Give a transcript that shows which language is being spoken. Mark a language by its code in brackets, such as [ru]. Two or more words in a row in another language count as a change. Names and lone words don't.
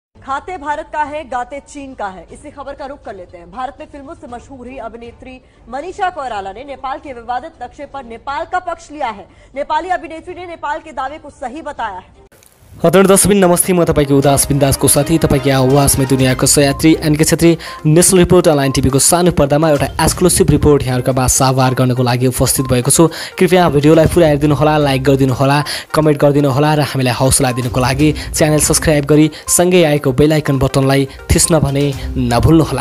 [hi] खाते भारत का है, गाते चीन का है। इसी खबर का रुख कर लेते हैं। भारत में फिल्मों से मशहूर हुई अभिनेत्री मनीषा कोइराला ने नेपाल के विवादित नक्शे पर नेपाल का पक्ष लिया है। नेपाली अभिनेत्री ने नेपाल के दावे को सही बताया है। [ne] हजुर दर्शक नमस्ते, म तपाईको उदास बिन्दासको साथी तपाईको आवाजमा दुनियाँको सहयात्री एनके छेत्री नेसनल रिपोर्ट अनलाइन टिभीको सानो पर्दामा एउटा [en] exclusive report [ne] यहाँहरूका बाद साभार गर्नको लागि उपस्थित भएको छु। कृपया भिडियोलाई पुरा हेरिदिनु होला, लाइक गरिदिनु होला, कमेन्ट गरिदिनु होला र हामीलाई हौसला दिनुको लागि [en] channel subscribe [ne] गरी सँगै आएको [en] bell icon [ne] बटनलाई थिच्न भने नभुल्नु होला।